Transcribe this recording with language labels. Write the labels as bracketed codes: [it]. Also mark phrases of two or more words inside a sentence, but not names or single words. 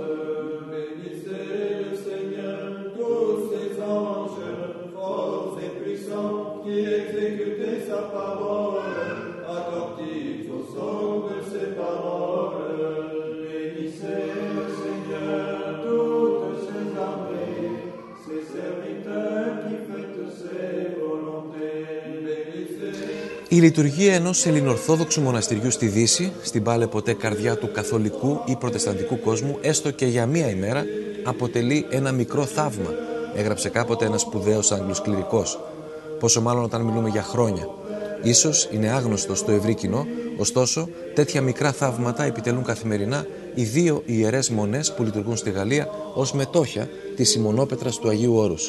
[fr] Bénissez le Seigneur, tous ses anges, forts et puissants, qui exécutez sa parole, attentifs au son de ses paroles. Bénissez le Seigneur, toutes ses armées, ses serviteurs qui fêtent ses volontés. [el] Η λειτουργία ενός ελληνοορθόδοξου μοναστηριού στη Δύση, στην πάλε ποτέ καρδιά του καθολικού ή προτεσταντικού κόσμου, έστω και για μία ημέρα, αποτελεί ένα μικρό θαύμα, έγραψε κάποτε ένας σπουδαίος Άγγλος κληρικός. Πόσο μάλλον όταν μιλούμε για χρόνια. Ίσως είναι άγνωστο στο ευρύ κοινό, ωστόσο τέτοια μικρά θαύματα επιτελούν καθημερινά οι δύο ιερές μονές που λειτουργούν στη Γαλλία ως μετόχια της ημονόπετρας του Αγίου Όρους.